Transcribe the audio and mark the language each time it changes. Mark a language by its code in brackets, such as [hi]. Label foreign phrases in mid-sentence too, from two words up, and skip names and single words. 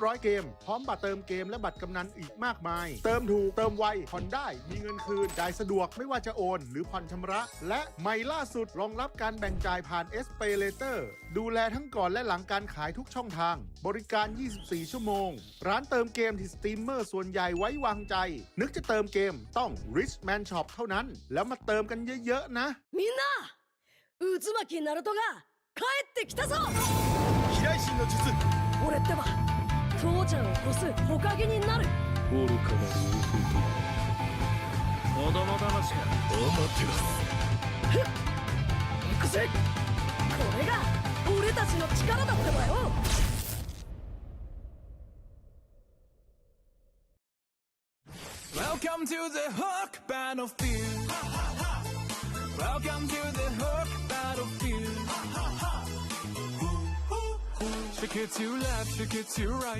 [th] ร้อยเกมพร้อมบัตรเติมเกมและบัตรกำนันอีกมากมายเติมถูกเติมไวผ่อนได้มีเงินคืนจ่ายสะดวกไม่ว่าจะโอนหรือผ่อนชำระและใหม่ล่าสุดรองรับการแบ่งจ่ายผ่าน SPayLater ดูแลทั้งก่อนและหลังการขายทุกช่องทางบริการ 24 ชั่วโมงร้านเติมเกมที่สตรีมเมอร์ส่วนใหญ่ไว้วางใจนึกจะเติมเกมต้อง Richman Shop เท่านั้นแล้วมาเติมกันเยอะๆนะ [ja] みんな渦巻きナルトが帰ってきたぞ飛来神の術俺ってば父ちゃんを越す火影になる愚かなる弟子供騙しが余ってますふっ行くぜこれが俺たちの力だってばよ。 [en] Welcome to the Hook Battlefield. Welcome to the Hook Battlefield. Shake it to left, shake it to right.